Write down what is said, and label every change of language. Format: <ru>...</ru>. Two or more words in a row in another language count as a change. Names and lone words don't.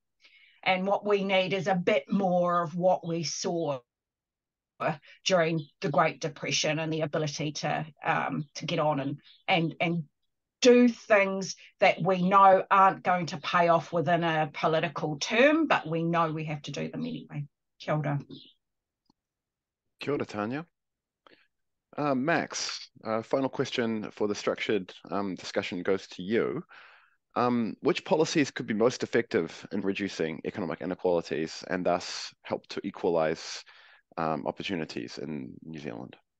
<en>And what we need is a bit more of what we saw during the Great Depression, and the ability to get on and do things that we know aren't going to pay off within a political term, but we know we have to do them anyway.</en> <mi>Kia ora. Kia ora, Tania.</mi> <en>Max, final question for the structured discussion goes to you. Which policies could be most effective in reducing economic inequalities and thus help to equalise opportunities in New Zealand?</en>